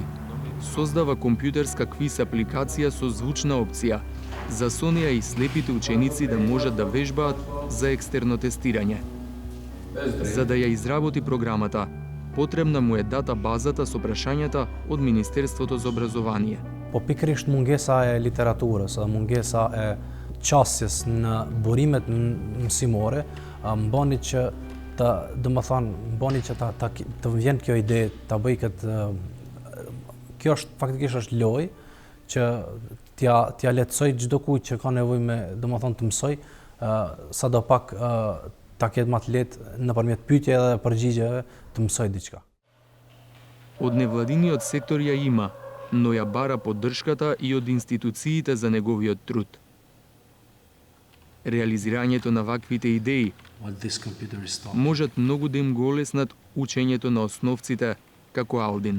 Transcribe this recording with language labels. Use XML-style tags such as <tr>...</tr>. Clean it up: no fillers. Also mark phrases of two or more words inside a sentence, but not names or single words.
<mk>Создава компјутерска квиз апликација со звучна опција, за со неа и слепите ученици да можат да вежбаат за екстерно тестирање. За да ја изработи програмата, потребна му е дата базата со прашањата од Министерството за образование.</mk> <sq>Po pikërisht mungesa e literaturës, mungesa e qasjes në burimet mësimore, mbani që të vjen kjo ide, ta bëj këtë, kjo është faktikisht është lojë që t'ja lehtësoj çdo kujt që ka nevojë me, të mësoj, sadopak ta ketë më të lehtë nëpërmjet pyetjeve dhe përgjigjeve të mësoj diçka.</sq> <mk>Од невладиниот сектор ја има, но ја бара поддршката и од институциите за неговиот труд. Реализирањето на ваквите идеи можат многу да им го олеснат учењето на основците како Алдин.</mk>